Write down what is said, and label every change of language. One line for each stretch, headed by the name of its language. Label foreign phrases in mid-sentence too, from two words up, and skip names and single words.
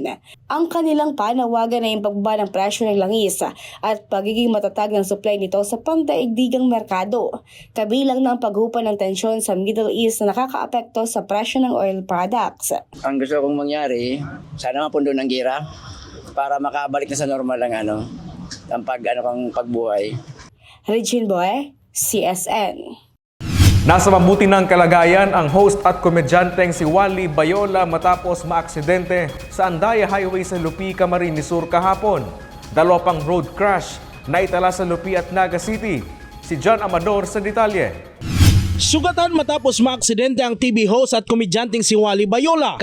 Filipino: Ang kanilang panawagan ay yung pagbaba ng presyo ng langis at pagiging matatag ng supply nito sa pandaigdigang merkado, kabilang ng paghupa ng tensyon sa Middle East na nakakaapekto sa presyo ng
English: oil products.
Filipino: Ang gusto kong mangyari, sana mapundo ng gira para makabalik na sa normal ang pagbuhay. Regine Boy, CSN. Nasa mabuti ng kalagayan ang host at komedyanteng si Wally Bayola matapos maaksidente sa Andaya Highway sa Lupi, Camarines Sur kahapon. Dalawa pang road crash na itala sa Lupi at Naga City. Si John Amador sa detalye. Sugatan matapos maaksidente ang TV host at komedyanteng si Wally Bayola.